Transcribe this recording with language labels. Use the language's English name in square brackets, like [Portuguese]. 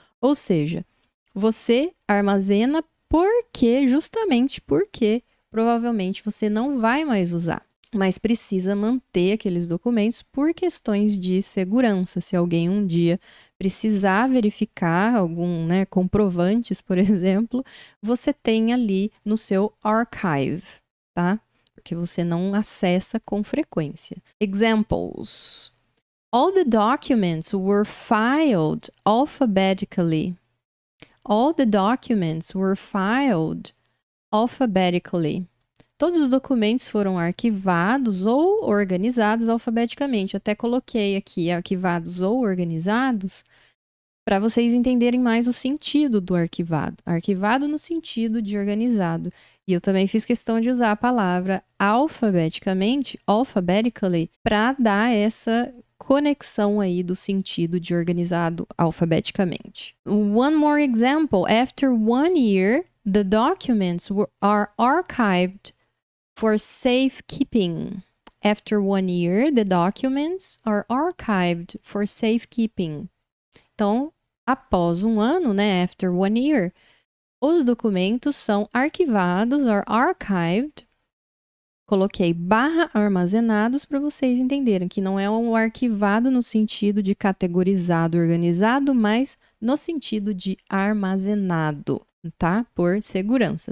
[Portuguese] Ou seja, você armazena justamente porque provavelmente você não vai mais usar, mas precisa manter aqueles documentos por questões de segurança. Se alguém um dia precisar verificar comprovantes, por exemplo, você tem ali no seu archive, tá? Porque você não acessa com frequência. [English] Examples. All the documents were filed alphabetically. All the documents were filed alphabetically. [Portuguese] Todos os documentos foram arquivados ou organizados alfabeticamente. Eu até coloquei aqui arquivados ou organizados para vocês entenderem mais o sentido do arquivado. Arquivado no sentido de organizado. E eu também fiz questão de usar a palavra alfabeticamente, alphabetically, para dar essa conexão aí do sentido de organizado alfabeticamente. [English] One more example. After 1 year, the documents are archived for safekeeping. After 1 year, the documents are archived for safekeeping. [Portuguese] Então, após um ano, né, [English] after 1 year, [Portuguese] os documentos são arquivados [English] or archived [Portuguese] Coloquei barra armazenados para vocês entenderem que não é um arquivado no sentido de categorizado, organizado, mas no sentido de armazenado, tá? Por segurança.